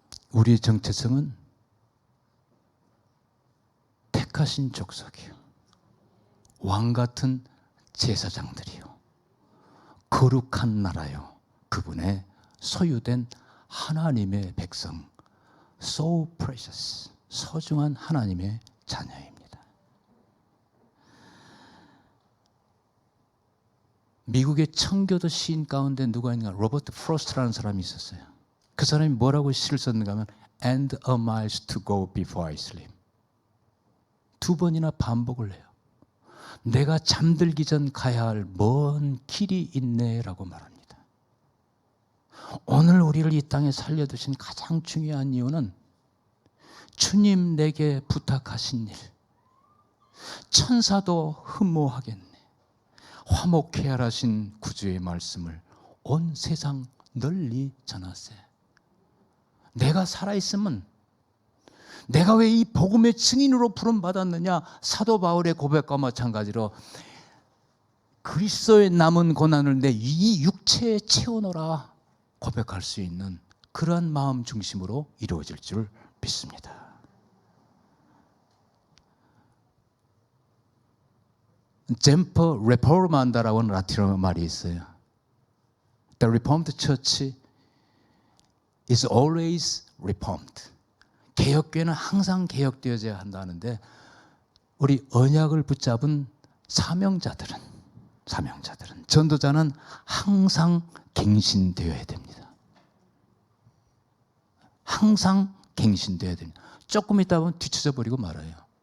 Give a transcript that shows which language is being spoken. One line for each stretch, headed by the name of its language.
Korean: 우리의 정체성은 택하신 족속이요, 왕 같은 제사장들이요, 거룩한 나라요, 그분의 소유된 하나님의 백성,
English: so precious,
Korean: 소중한 하나님의 자녀입니다. 미국의 청교도 시인 가운데 누가 있는가? 로버트 프로스트라는 사람이 있었어요. 그 사람이 뭐라고 시를 썼는가 하면
English: And a miles to go before I sleep.
Korean: 2번이나 반복을 해요. 내가 잠들기 전 가야 할 먼 길이 있네라고 말합니다. 오늘 우리를 이 땅에 살려두신 가장 중요한 이유는 주님 내게 부탁하신 일, 천사도 흠모하겠네, 화목해 하라신 구주의 말씀을 온 세상 널리 전하세. 내가 살아있으면, 내가 왜 이 복음의 증인으로 부름받았느냐? 사도 바울의 고백과 마찬가지로 그리스도의 남은 고난을 내 이 육체에 채워넣어라 고백할 수 있는 그러한 마음 중심으로 이루어질 줄 믿습니다. 젠퍼 레포르만다라고 하는 라틴어 말이 있어요.
English: The Reformed Church is always reformed.
Korean: 개혁교회는 항상 개혁되어져야 한다는데 우리 언약을 붙잡은 사명자들은 전도자는 항상 갱신되어야 됩니다. 항상 갱신되어야 됩니다. 조금 있다 보면 뒤쳐져 버리고 말아요.